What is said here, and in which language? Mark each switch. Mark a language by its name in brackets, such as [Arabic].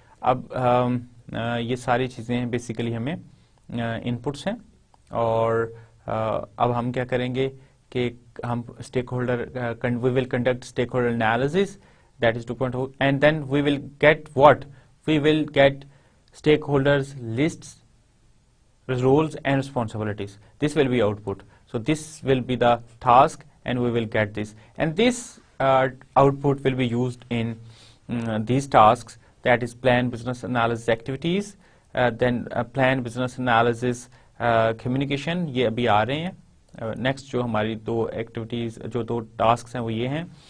[Urdu] اب یہ ساری چیزیں بیسیکلی ہمیں انپٹس ہیں، اور اب ہم کیا کریں گے کہ ہم [English] Stakeholder we will conduct stakeholder analysis that is 2.0 and then we will get what we will get stakeholders lists roles and responsibilities. This will be output. So this will be the task and we will get this. And this output will be used in these tasks, that is plan business analysis activities, then plan business analysis communication. [Urdu] یہ ابھی آ رہے ہیں. Next جو ہماری دو activities جو دو tasks ہیں وہ یہ ہیں.